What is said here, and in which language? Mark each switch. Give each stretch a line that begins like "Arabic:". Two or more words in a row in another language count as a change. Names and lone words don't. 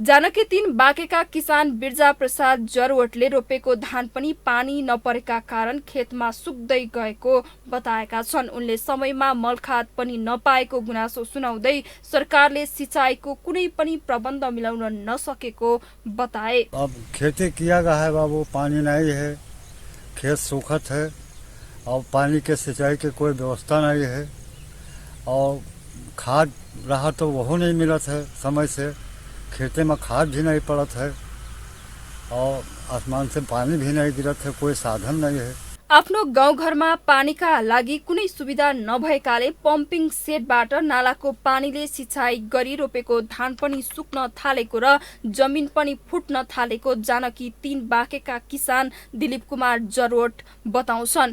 Nepali: जानकी 3 बाँकेका किसान बिर्जा प्रसाद जरवटले रोपेको धान पनि पानी नपरेका कारण खेतमा सुक्दै गएको बताएका छन्। उनले समयमा मलखाद पनि नपाएको गुनासो सुनाउँदै सरकारले सिंचाईको कुनै पनि प्रबन्ध मिलाउन नसकेको बताए।
Awadhi: अब खेती किया गया है बाबू, पानी नहीं है, खेत सूखत है और पानी के सिंचाई की कोई व्यवस्था नहीं है और खाद रहा तो वो नहीं मिलत है समय से, खेते में खाद भी नहीं पड़त है और आसमान से पानी भी नहीं गिरत है, कोई साधन नहीं है।
Nepali: आफ्नो गाउँघरमा पानीका लागि कुनै सुविधा नभएकाले पम्पिङ सेटबाट नालाको पानीले सिंचाई गरी रोपेको धान पनि सुक्न थालेको र जमिन पनि फुट्न थालेको जानकी 3 बाँकेका किसान दिलीप कुमार जरवट बताउँछन्।